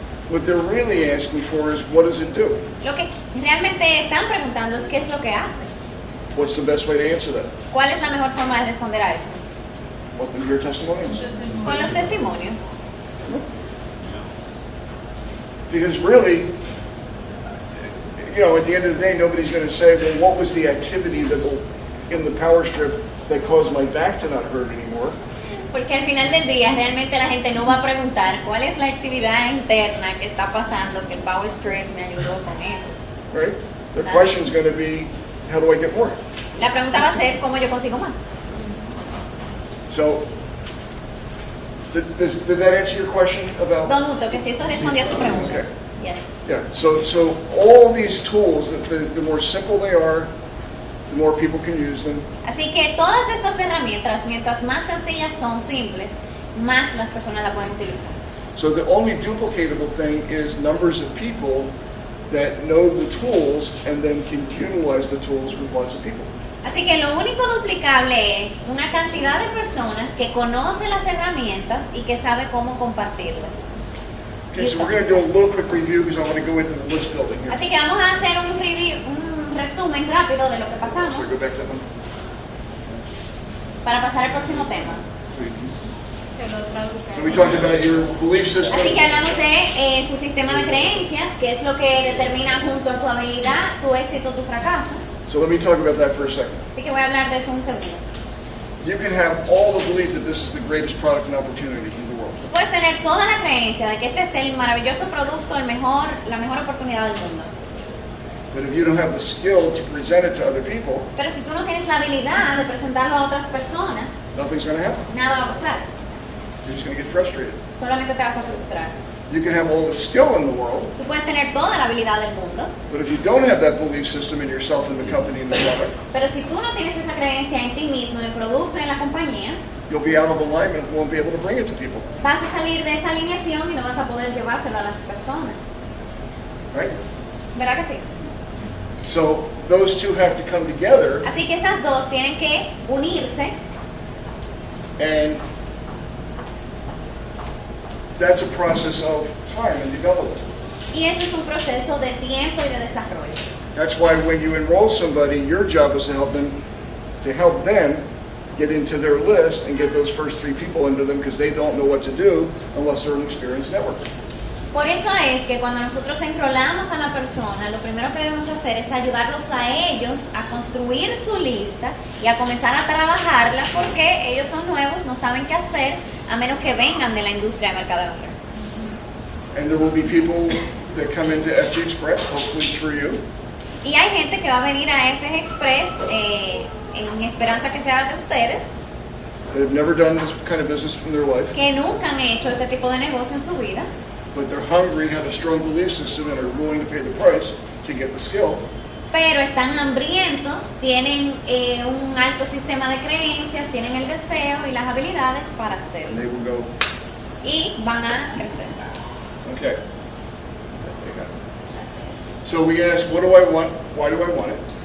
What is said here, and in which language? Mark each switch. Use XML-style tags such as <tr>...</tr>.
<en>what they're really asking for is, what does it do?</en> <es>lo que realmente están preguntando es qué es lo que hace.</es> <en>What's the best way to answer that?</en> <es>¿Cuál es la mejor forma de responder a eso?</es> <en>What are your testimonials?</en> <es>Con los testimonios.</es> <en>Because really, you know, at the end of the day, nobody's going to say, well, what was the activity in the power strip that caused my back to not hurt anymore?</en> <es>Porque al final del día realmente la gente no va a preguntar cuál es la actividad interna que está pasando, que el Power Strip me ayudó con eso.</es> <en>Right? The question's going to be, how do I get more?</en> <es>La pregunta va a ser cómo yo consigo más.</es> <en>So, did that answer your question about?</en> <es>Don Muto, que si eso respondió a su pregunta.</es> <en>Okay. Yes. Yeah, so all these tools, the more simple they are, the more people can use them.</en> <es>Así que todas estas herramientas, mientras más sencillas son, simples, más las personas las pueden utilizar.</es> <en>So the only duplicatable thing is numbers of people that know the tools and then can utilize the tools with lots of people.</en> <es>Así que lo único duplicable es una cantidad de personas que conocen las herramientas y que sabe cómo compartirlas.</es> <en>Okay, so we're going to do a little quick review because I want to go into the list building here.</en> <es>Así que vamos a hacer un review, un resumen rápido de lo que pasamos</es> <en>So go back to that one.</en> <es>para pasar al próximo tema. Que lo traduzca.</es> <en>So we talked about your belief system.</en> <es>Así que hablamos de su sistema de creencias, que es lo que determina junto a tu habilidad, tu éxito, tu fracaso.</es> <en>So let me talk about that for a second.</en> <es>Así que voy a hablar de eso un segundo.</es> <en>You can have all the belief that this is the greatest product and opportunity in the world.</en> <es>Tú puedes tener toda la creencia de que este es el maravilloso producto, la mejor oportunidad del mundo.</es> <en>But if you don't have the skill to present it to other people,</en> <es>Pero si tú no tienes la habilidad de presentarlo a otras personas,</es> <en>nothing's going to happen.</en> <es>nada va a pasar.</es> <en>You're just going to get frustrated.</en> <es>Solamente te vas a frustrar.</es> <en>You can have all the skill in the world,</en> <es>Tú puedes tener toda la habilidad del mundo,</es> <en>but if you don't have that belief system in yourself, in the company, in the product,</en> <es>pero si tú no tienes esa creencia en ti mismo, en el producto y en la compañía,</es> <en>you'll be out of alignment and won't be able to bring it to people.</en> <es>vas a salir de esa alineación y no vas a poder llevárselo a las personas.</es> <en>Right?</en> <es>¿Verdad que sí?</es> <en>So those two have to come together,</en> <es>Así que esas dos tienen que unirse</es> <en>and that's a process of time and development.</en> <es>y eso es un proceso de tiempo y de desarrollo.</es> <en>That's why when you enroll somebody, your job is to help them get into their list and get those first 3 people into them, because they don't know what to do unless they're an experienced networker.</en> <es>Por eso es que cuando nosotros enrolamos a la persona, lo primero que debemos hacer es ayudarlos a ellos a construir su lista y a comenzar a trabajarla, porque ellos son nuevos, no saben qué hacer, a menos que vengan de la industria de mercadeo.</es> <en>And there will be people that come into FG Express, hopefully through you,</en> <es>Y hay gente que va a venir a FG Express en esperanza que sea de ustedes,</es> <en>that have never done this kind of business in their life,</en> <es>que nunca han hecho este tipo de negocio en su vida,</es> <en>but they're hungry, have a strong belief system, and are willing to pay the price to get the skill.</en> <es>pero están hambrientos, tienen un alto sistema de creencias, tienen el deseo y las habilidades para</es> <en>And</en> <es>hacerlo.</es> <en>they will go,</en> <es>Y van a crecer.</es> <en>okay. So we ask, what do I want? Why do I want it?</en>